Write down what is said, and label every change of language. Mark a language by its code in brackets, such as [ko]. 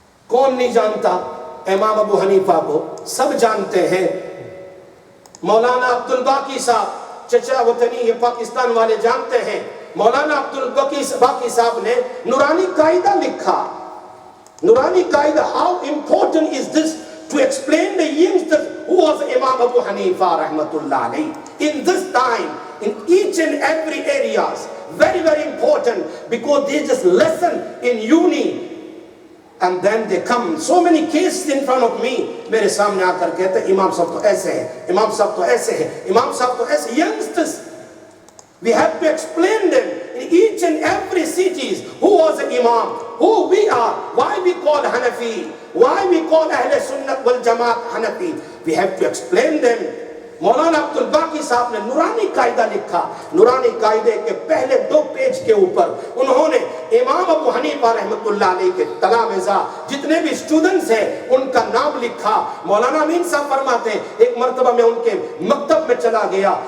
[ur] کون نہیں جانتا امام ابو حنیفہ کو؟ سب جانتے ہیں. مولانا عبد الباقی صاحب چچا وطنی یہ پاکستان والے جانتے ہیں. مولانا عبد الباقی صاحب نے نورانی قاعدہ لکھا. نورانی قاعدہ. [en] How important is this to explain the youngsters who was Imam Abu Hanifa rahmatullah alayhi in this time, in each and every areas. Very very important because they just lesson in uni. And then they come so many cases in front of me. [ur] میرے سامنے آ کر کہتے ہیں امام صاحب تو ایسے ہیں، امام صاحب تو ایسے ہیں، امام صاحب تو ایسے. [en] youngsters, we have to explain them in each and every cities who was the imam, who we are, why we call Hanafi, why we call Ahl Sunnah wal Jamaat Hanafi. We have to explain them. [ur] مولانا عبد الباقی صاحب نے نورانی قاعدہ لکھا. نورانی قاعدے کے پہلے 2 page کے اوپر انہوں نے امام ابو حنیفہ رحمت اللہ علیہ کے تلامذہ جتنے بھی اسٹوڈنٹس ہیں ان کا نام لکھا. مولانا امین صاحب فرماتے ہیں ایک مرتبہ میں ان کے مکتب میں چلا گیا.